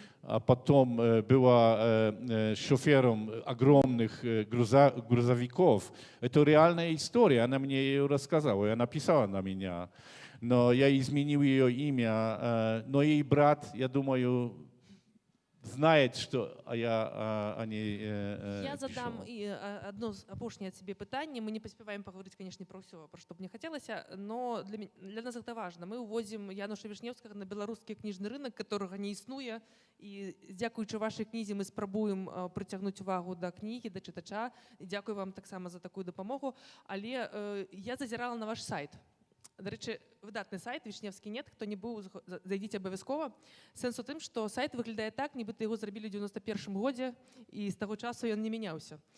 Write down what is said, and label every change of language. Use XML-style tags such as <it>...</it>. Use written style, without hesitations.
<ru>а потом была шофером огромных грузовиков. Это реальная история, она мне ее рассказала, она написала на меня. Но я изменил ее имя, но ей брат, я думаю, знает, что я о ней Я задам пишу.</ru> <be>і одно апошняе ад сябе пытанне. Мы не паспяваем паговорыць, канешне, пра ўсё, пра што б мне хацелася, но для нас гэта важна. Мы ўводзім Януша Вішнеўскага на беларускі кніжны рынок, которага не існуе, і дзякуючы вашай кнізе мы спрабуем прыцягнуць увагу да кнігі, да чытача. І дзякую вам таксама за такую дапамогу. Але я зазірала на ваш сайт.</be> <uk>До речі, видатний сайт Вішневський нет, хто не був, зайдіть обов'язково. Сенс у тим, що сайт виглядає так, нібито його зробили в 91-му годі, і з того часу він не мінявся.</uk>